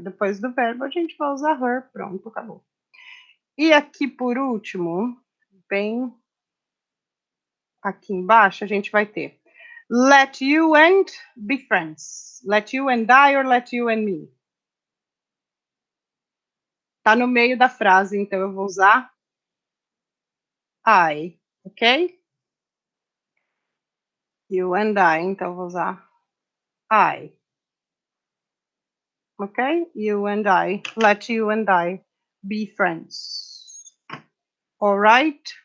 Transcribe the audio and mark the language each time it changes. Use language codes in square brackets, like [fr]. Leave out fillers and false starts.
[pt] Depois do verbo, a gente vai usar her. Pronto, acabou. E aqui, por último, bem aqui embaixo, a gente vai ter [en] let you and be friends. Let you and I or let you and me. [pt] Tá no meio da frase, então eu vou usar I, ok? [en] You and I, [pt] então eu vou usar I. [en] Ok? You and I. Let you and I be friends. All right?